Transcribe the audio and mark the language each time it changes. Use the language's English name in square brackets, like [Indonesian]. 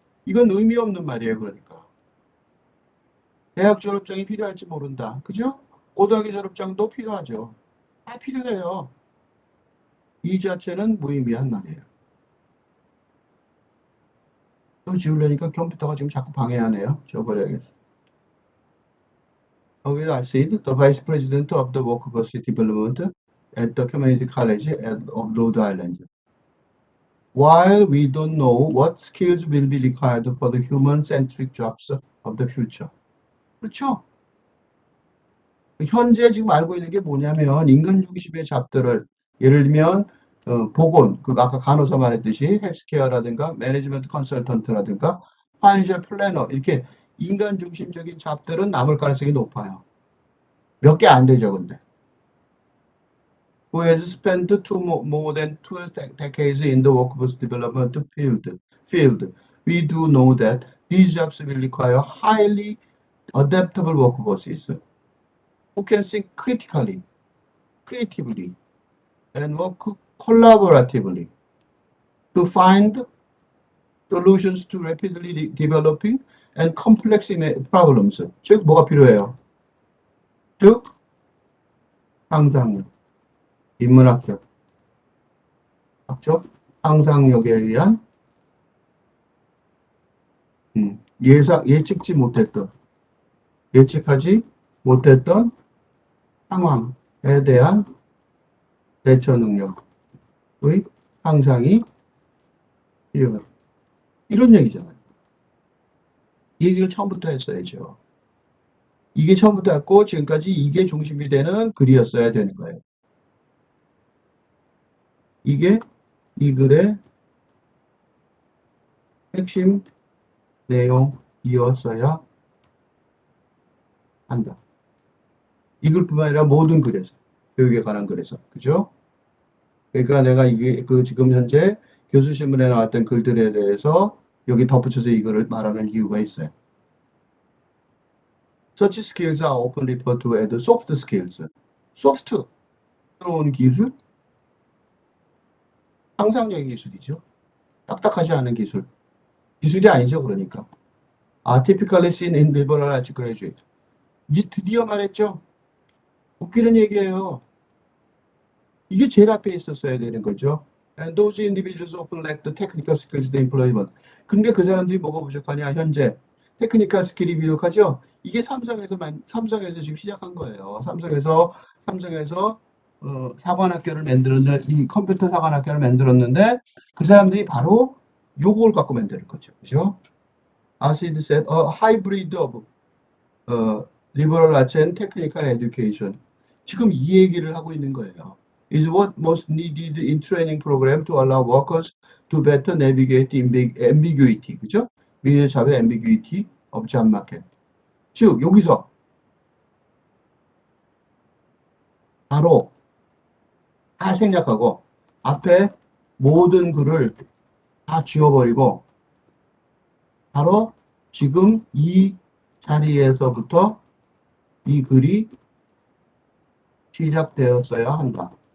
[Korean] 이건 의미 없는 말이에요, 그러니까. 대학 졸업장이 필요할지 모른다. 그죠? 고등학교 졸업장도 필요하죠. 다 필요해요. 이 자체는 무의미한 말이에요. 또 지우려니까 컴퓨터가 지금 자꾸 방해하네요. 지워버려야겠어. [English] Okay, I said the vice president of the workforce development at the community college of Rhode Island. While we don't know what skills will be required for the human-centric jobs of the future. [Korean] 그렇죠? 현재 지금 알고 있는 게 뭐냐면 인간 중심의 잡들을 예를 들면 보건, 그 아까 간호사 말했듯이 헬스케어라든가 매니지먼트 컨설턴트라든가 파이낸셜 플래너 이렇게 인간 중심적인 잡들은 남을 가능성이 높아요. 몇 개 안 되죠, 근데. [English] Who has spent more than 2 decades in the workforce development field. We do know that these jobs will require highly adaptable workforces who can think critically, creatively, and work collaboratively to find solutions to rapidly developing and complex problems. [Korean] 즉, 뭐가 필요해요? 즉, 상상력, 인문학적, 상상력에 의한 예측지 못했던, 예측하지 못했던 상황에 대한 대처 능력의 향상이 필요하다. 이런 얘기잖아요. 이 얘기를 처음부터 했어야죠. 이게 처음부터 했고 지금까지 이게 중심이 되는 글이었어야 되는 거예요. 이게 이 글의 핵심 내용이었어야 한다. 이 글뿐만 아니라 모든 글에서, 교육에 관한 글에서, 그죠? 그러니까 내가 이게 지금 현재 교수 신문에 나왔던 글들에 대해서 여기 덧붙여서 이거를 말하는 이유가 있어요. [English] Such skills are often referred to as soft skills. [Korean] 소프트, 새로운 기술, 상상력의 기술이죠. 딱딱하지 않은 기술. 기술이 아니죠, 그러니까. [English] Typically seen in liberal arts graduate. [Korean] 이제 드디어 말했죠. 웃기는 얘기예요. 이게 제일 앞에 있었어야 되는 거죠. [English] And those individuals often lack the technical skills they employment. [Korean] 근데 그 사람들이 뭐가 부족하냐, 현재. 테크니컬 스킬이 부족하죠? 이게 삼성에서 지금 시작한 거예요. 삼성에서 사관학교를 만들었는데, 이 컴퓨터 사관학교를 만들었는데, 그 사람들이 바로 요걸 갖고 만드는 거죠. 그죠? [English] As it said, a hybrid of liberal arts and technical education. [Korean] 지금 이 얘기를 하고 있는 거예요. [English] Is what most needed in training program to allow workers to better navigate ambiguity. [Korean] 그죠? 미래 잡의 [English] ambiguity of job market. [Korean] 즉, 여기서 바로 다 생략하고 앞에 모든 글을 다 지워버리고 바로 지금 이 자리에서부터 이 글이 시작되었어야 한다.